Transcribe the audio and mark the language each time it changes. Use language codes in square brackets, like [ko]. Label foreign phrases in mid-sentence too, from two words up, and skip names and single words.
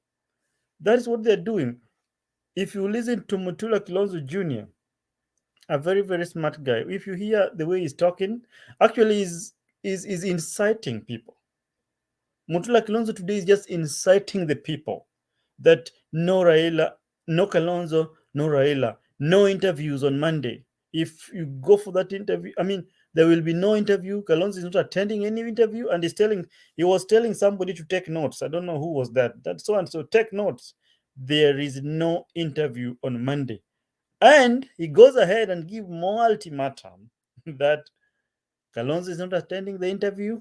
[en] That is what they're doing. If you listen to Mutula Kilonzo Jr., a very, very smart guy, if you hear the way he's talking, actually is inciting people. Mutula Kilonzo today is just inciting the people that no Raila, no Kalonzo, no Raila, no interviews on Monday. If you go for that interview, there will be no interview. Kalonzo is not attending any interview, and he was telling somebody to take notes. I don't know who was that. That's so and so. Take notes. There is no interview on Monday, and he goes ahead and give more ultimatum that Kalonzo is not attending the interview.